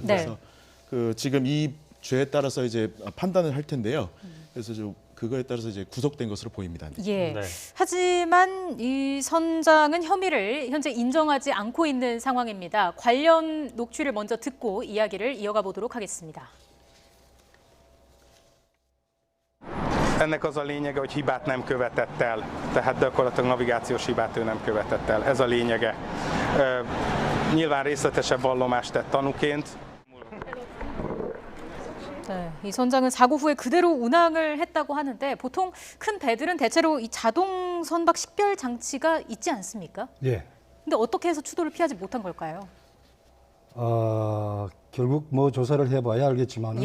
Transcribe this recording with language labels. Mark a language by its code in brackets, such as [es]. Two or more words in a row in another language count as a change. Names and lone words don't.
[ko] 그래서 지금 이 죄에 따라서 이제 판단을 할 텐데요. 그래서 그거에 따라서 이제 구속된 것으로 보입니다. 예. 네. 하지만 이 선장은 혐의를 현재 인정하지 않고 있는 상황입니다. 관련 녹취를 먼저 듣고 이야기를 이어가 보도록 하겠습니다. [hu] Ennek az a lényege, hogy hibát nem követett el, tehát gyakorlatilag navigációs hibát ő nem követett el. Ez a lényege. Nyilván részletesebb vallomást tett tanúként. [ko] 네, 이 선장은 사고 후에 그대로 운항을 했다고 하는데 보통 큰 배들은 대체로 이 자동 선박 식별 장치가 있지 않습니까? 예. 근데 어떻게 해서 추돌을 피하지 못한 걸까요? 결국 뭐 조사를 해봐야 알겠지만은